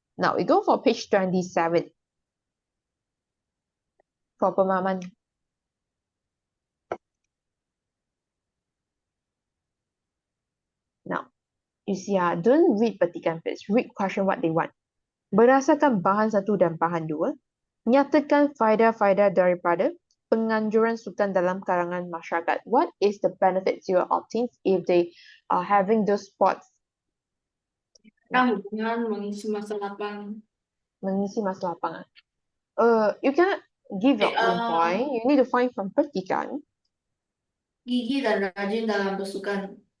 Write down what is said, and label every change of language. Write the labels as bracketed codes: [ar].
[en] Now we go for page 27 for pemahaman. Now, you see, don't read petikan first. Read question what they want. [ms] Berdasarkan bahan 1 dan bahan 2, nyatakan faedah-faedah daripada penganjuran sukan dalam kalangan masyarakat. [en] What is the benefits you obtain if they are having those sports? [ms] Hubungan mengisi masa lapang. Mengisi masa lapangan. [en] You cannot give your own point. You need to find from petikan. [ms] Gigi dan rajin dalam bersukan.